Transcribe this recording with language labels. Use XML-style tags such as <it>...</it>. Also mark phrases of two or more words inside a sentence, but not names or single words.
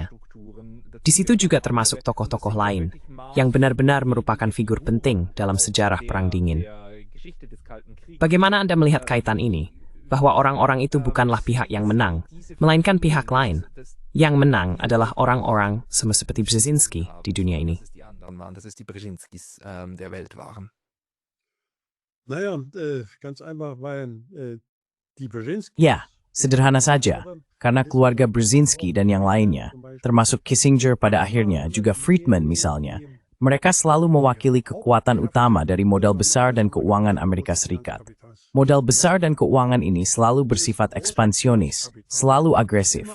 <id>Di situ juga termasuk tokoh-tokoh lain, yang benar-benar merupakan figur penting dalam sejarah Perang Dingin. Bagaimana Anda melihat kaitan ini? Bahwa orang-orang itu bukanlah pihak yang menang, melainkan pihak lain. Yang menang adalah orang-orang seperti Brzezinski di dunia ini.</id> <de>Naja, ganz einfach, weil die Brzezinski...</de> <id>Ya, sederhana saja, karena keluarga Brzezinski dan yang lainnya, termasuk Kissinger pada akhirnya, juga Friedman misalnya, mereka selalu mewakili kekuatan utama dari modal besar dan keuangan Amerika Serikat. Modal besar dan keuangan ini selalu bersifat ekspansionis, selalu agresif.</id>